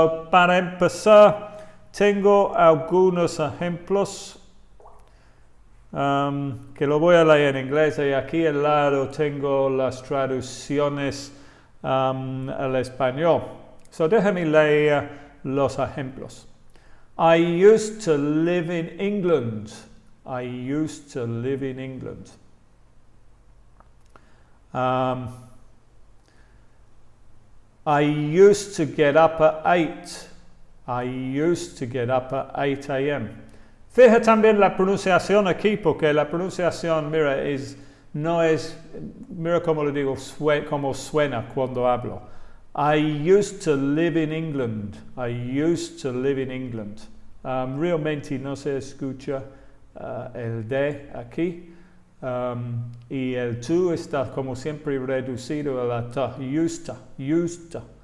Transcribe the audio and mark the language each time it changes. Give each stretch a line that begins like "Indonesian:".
Spanish: Para empezar, tengo algunos ejemplos que lo voy a leer en inglés y aquí al lado tengo las traducciones al español. Déjame leer los ejemplos.
English: I used to live in England. I used to live in England. I used to get up at 8. I used to get up at 8 a.m.
Spanish: Fija también la pronunciación aquí, porque la pronunciación, mira, mira cómo le digo, cómo suena cuando hablo.
English: I used to live in England. I used to live in England.
Spanish: Realmente no se escucha el de aquí. Y el to está como siempre reducido a la ta.
English: Used to.